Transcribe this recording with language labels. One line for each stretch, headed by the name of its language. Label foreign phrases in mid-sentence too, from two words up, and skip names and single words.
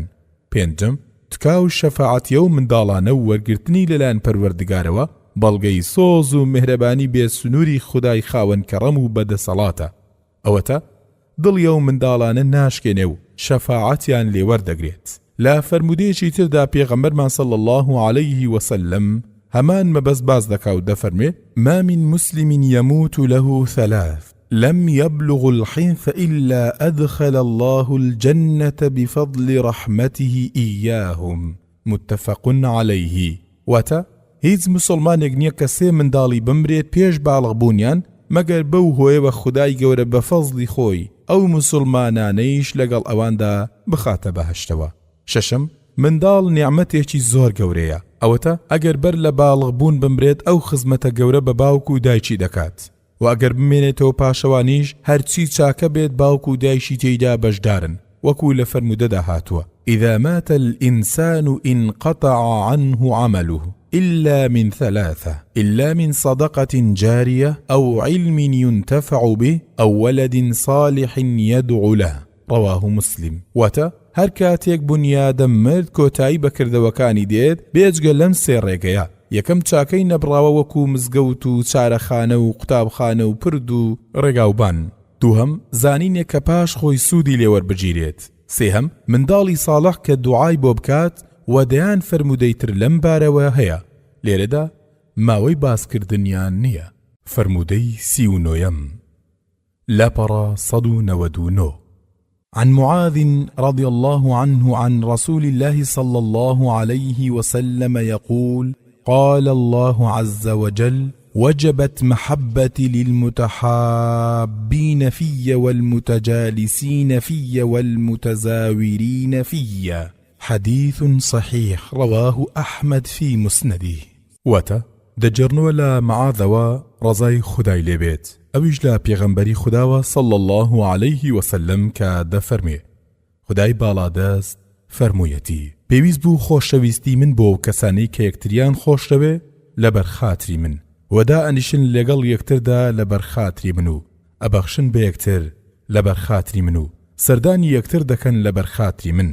Central Kurdish: پێنجەم، تکاو شەفاعەتیە و منداڵانە و وەرگرتنی لەلایەن پەروەردگارەوە بەڵگەی سۆز و میهرەبانی بێسنووری خودای خاوەن کەڕەم و بەدەسەڵاتە. ئەوەتە دڵیە و منداڵانە ناشکێنێ و شەفاعەتیان لێوەردەگرێت. لا فەرمودەیەکی تردا پێغەمبەرمان
Arabic: صلی الله عليه وسلم
Central Kurdish: هەمان مەبەست باز دەکا و دەفەرمێ:
Arabic: ما من مسلم يموت له ثلاث لم يبلغ الحنث إلا أدخل الله الجنة بفضل رحمته إياهم متفق عليه.
Central Kurdish: واتە هیچ مسلمانێک نییە کە سێ منداڵی بمرێت پێش باڵغ بوونیان مەگەر بەو هۆیەوە خودای گەورە بە فەزلی خۆی ئەو مسلمانانەیش لەگەڵ ئەواندا بخاتە بەهەشتەوە. شەشەم، منداڵ نیعمەتێکی زۆر گەورەیە. ئەوەتە ئەگەر بەر لە باڵغ بوون بمرێت ئەو خزمەتە گەورە بە باوک و دایکی دەکات و ئەگەر بمێنێتەوە پاشەوانیش هەرچی چاکە بێت باوک و دایشی تێیدا بەشدارن، وەکو لە فەرمودەدا هاتووە:
Arabic: إذا مات الإنسان انقطع عنه عمله إلا من ثلاثة إلا من صدقة جارية أو علم ينتفع به أو ولد صالح يدعو له. رواه مسلم.
Central Kurdish: واتە هەر کاتێک بنیادەم مرد کۆتایی بەکردەوەکانی دێت بێجگە لەم سێ ڕێگەیە: یەکەم چاکەی نەبراوە وەکو مزگەوت و چارەخانە و قوتابخانە و پرد و ڕێگاوبان. دووهەم، زانینێک کە پاش خۆی سوودی لێوەربگیرێت. سێهەم، منداڵی ساڵح کە دوعای بۆ بکات و دەیان فەرمودەیتر لەم بارەوە هەیە. لێرەدا ماوەی باسکردنیان نییە. فەرمودەی 39 لاپەڕە 199
Arabic: عن معاذ رضي الله عنه عن رسول الله صلى الله عليه وسلم يقول: قال الله عز وجل: وجبت محبتي للمتحابين في والمتجالسين في والمتزاورين في. حديث صحيح رواه أحمد في مسنده.
Central Kurdish: واتە دەجێڕنەوە لە معاذەوە ڕەزای خودای لێبێت، ئەویش لە پێغەمبەری خوداوە
Arabic: صلی الله عليه وسلم
Central Kurdish: کە دەفەرمێ: خودای باڵادەست فەرموویەتی: پێویست بوو خۆشەویستی من بۆ کەسانی کە یەکتریان خۆشەوێ لەبەر خاتری من، وەدا ئەنیشن لەگەڵ یەکتردا لەبەر خاتری من و ئەبەخشن بە یەکتر لەبەر خاتری من و سەردانی یەکتر دەکەن لەبەر خاتری من.